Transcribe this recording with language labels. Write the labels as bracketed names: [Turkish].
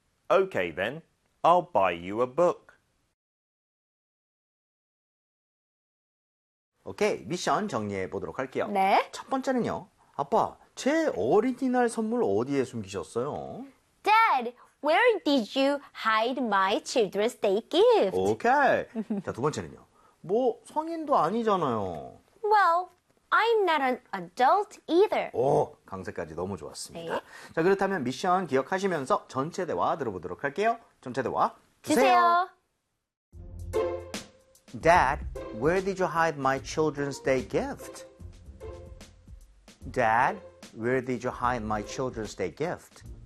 [English] Okay, then. I'll buy you a book. [Korean] 오케이, 미션 정리해 보도록 할게요. 네. 첫 번째는요. 아빠, 제 어린이날 선물 어디에 숨기셨어요? [English] Dad, where did you hide my children's day gift? [Korean] 오케이. 자, 두 번째는요. 뭐, 성인도 아니잖아요. [English] Well, I'm not an adult either. [Korean] 오, 강세까지 너무 좋았습니다. 네. 자, 그렇다면 미션 기억하시면서 전체 대화 들어보도록 할게요. 전체 대화 주세요. [English] Dad, where did you hide my Children's Day gift? Dad, where did you hide my Children's Day gift?